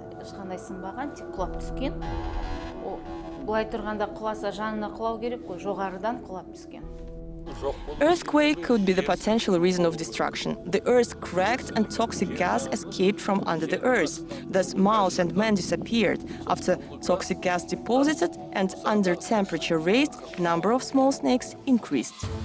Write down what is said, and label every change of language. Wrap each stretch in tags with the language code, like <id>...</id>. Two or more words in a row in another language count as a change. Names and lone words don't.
<kk>Ешқандай сынбаған, тек құлап түскен. Бұлай тұрғанда құласа жанына құлау керек қой, жоғарыдан құлап түскен.</kk> <en>Earthquake could be the potential reason of destruction. The earth cracked and toxic gas escaped from under the earth. Thus, mouse and man disappeared. After toxic gas deposited and under temperature raised, number of small snakes increased.</en>